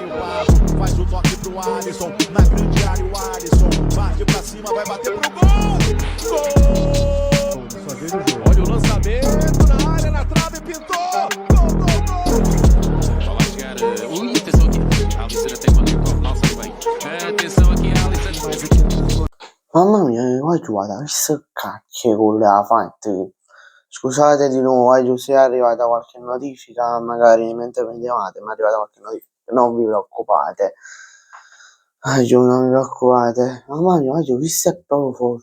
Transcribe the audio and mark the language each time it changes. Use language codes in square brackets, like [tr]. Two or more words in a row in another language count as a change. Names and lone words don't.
[pt] Faz o toque pro Alisson, na grande área o Alisson bate pra cima, vai bater pro gol! Gol! Olha o lançamento na área, na trave, pintou. Gol, gol, gol. Bola a chegar... Ui, atenção aqui. Alisson até quando ele corre, não sai bem. Atenção aqui, Alisson. [it] Mamma mia, oggi guarda, che cacchio con le ha fatte. Scusate di nuovo, oggi se è arrivata qualche notifica, magari mentre prendevate, ma è arrivata qualche notifica, non vi preoccupate. Oggi non vi preoccupate. Mamma mia, oggi questo è proprio forte.